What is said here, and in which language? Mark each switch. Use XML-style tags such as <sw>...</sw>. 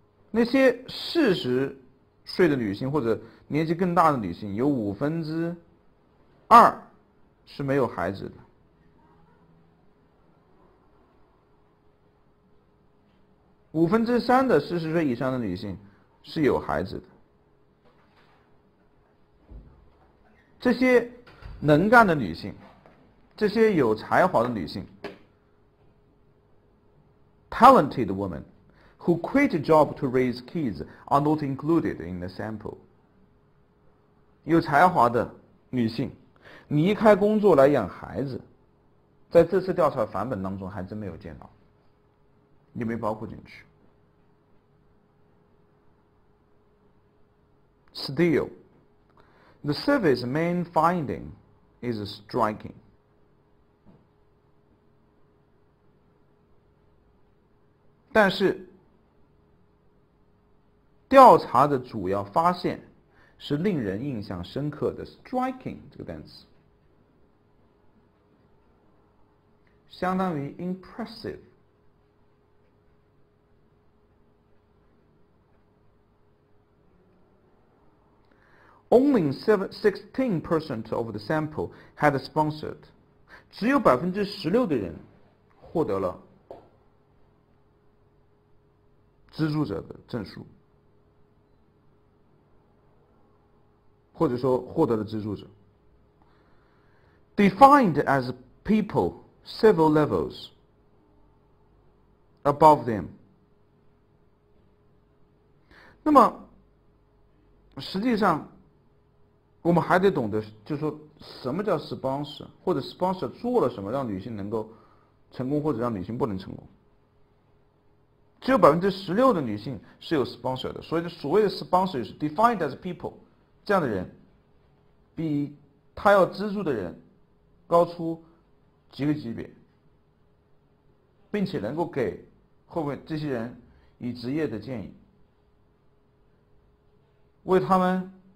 <zh>那些40岁的女性或者年纪更大的女性，有2%是没有孩子的。 3%的40岁以上的女性是有孩子的。这些能干的女性，这些有才华的女性</zh> <en>，talented women who quit a job to raise kids are not included in the sample。</en> <zh>有才华的女性离开工作来养孩子，在这次调查范本当中还真没有见到，也没包括进去。</zh> <en>Still, the survey's main finding is striking.</en> <zh>但是，调查的主要发现是令人印象深刻的 striking 这个单词，相当于 impressive。</zh> <en>Only 16% of the sample had sponsored，</en> <zh>只有16%的人获得了资助者的证书，或者说获得了资助者。</zh> <en>Defined as people several levels above them。</en> <zh>那么，实际上，我们还得懂得，就是说什么叫 sponsor， 或者 sponsor 做了什么让女性能够成功，或者让女性不能成功。只有16%的女性是有 sponsor 的，所以所谓的 sponsor 是</zh> <en>defined as people，</en> <zh>这样的人比他要资助的人高出几个级别，并且能够给后面这些人以职业的建议，为他们</zh>